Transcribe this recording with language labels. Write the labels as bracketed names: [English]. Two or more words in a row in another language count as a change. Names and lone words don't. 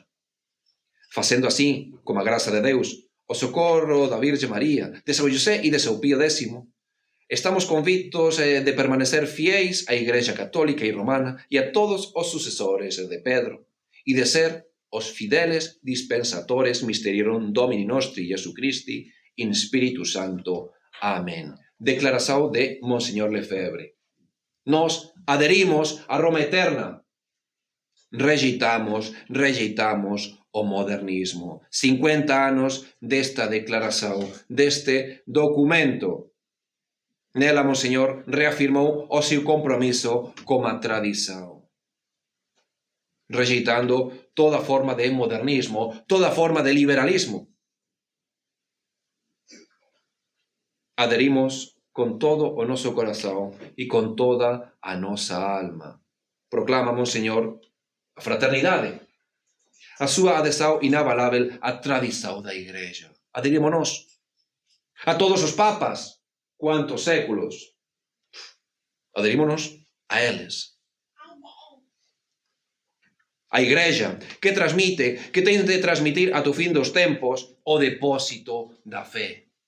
[Portuguese] Fazendo assim, com a graça de Deus, o socorro da Virgem Maria, de São José e de São Pio X, estamos convictos de permanecer fiéis à Igreja Católica e Romana e a todos os sucessores de Pedro, e de ser os [Latin] fideles dispensatores Mysterium Domini Nostri Jesu Christi in Spiritu Santo. [Portuguese] Amén. Declaração de Monseñor Lefebvre. Nós aderimos a Roma eterna. Rejeitamos o modernismo. 50 anos desta declaração, deste documento. Nela, Monseñor reafirmou o seu compromisso com a tradição. rejeitando toda forma de modernismo, toda forma de liberalismo. [Galician] Aderimos con todo o noso corazón e con toda a nosa alma. Proclama, Monseñor, a fraternidade, a súa adesão inabalável á tradição da Igreja. Aderímonos a todos os papas, quantos séculos. Aderímonos a eles. A Igreja que transmite, que ten de transmitir ata o fin dos tempos o depósito da fe.